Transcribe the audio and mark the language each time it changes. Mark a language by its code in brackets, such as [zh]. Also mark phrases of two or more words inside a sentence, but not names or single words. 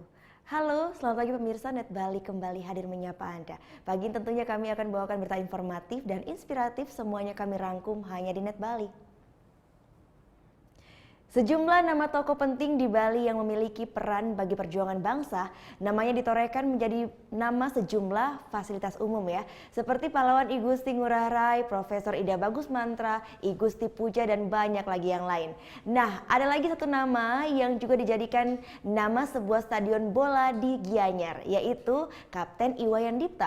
[id] Halo, selamat pagi pemirsa, Net Bali kembali hadir menyapa Anda. Pagi ini tentunya kami akan bawakan berita informatif dan inspiratif, semuanya kami rangkum hanya di Net Bali. Sejumlah nama tokoh penting di Bali yang memiliki peran bagi perjuangan bangsa, namanya ditorehkan menjadi nama sejumlah fasilitas umum ya, seperti pahlawan I Gusti Ngurah Rai, Profesor Ida Bagus Mantra, I Gusti Puja dan banyak lagi yang lain. Nah, ada lagi satu nama yang juga dijadikan nama sebuah stadion bola di Gianyar, yaitu Kapten Iwayan Dipta.